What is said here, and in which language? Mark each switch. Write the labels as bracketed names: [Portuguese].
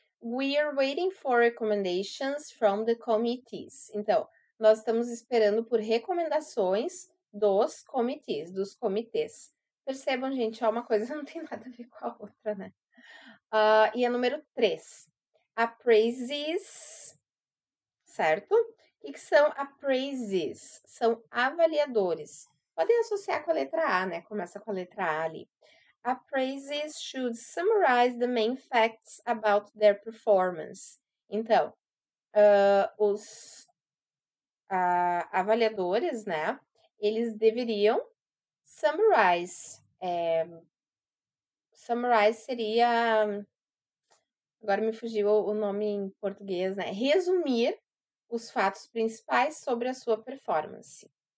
[English] We are waiting for recommendations from the committees. [Portuguese] Então, nós estamos esperando por recomendações dos dos comitês. Percebam, gente, uma coisa não tem nada a ver com a outra, né? E a número 3. Appraises, certo? O que são appraises? São avaliadores. Podem associar com a letra A, né? Começa com a letra A ali. [English] Appraises should summarize the main facts about their performance. [Portuguese] Então, os avaliadores, né? Eles deveriam summarize. Summarize seria. Agora me fugiu o nome em português, né? Resumir os fatos principais sobre a sua performance.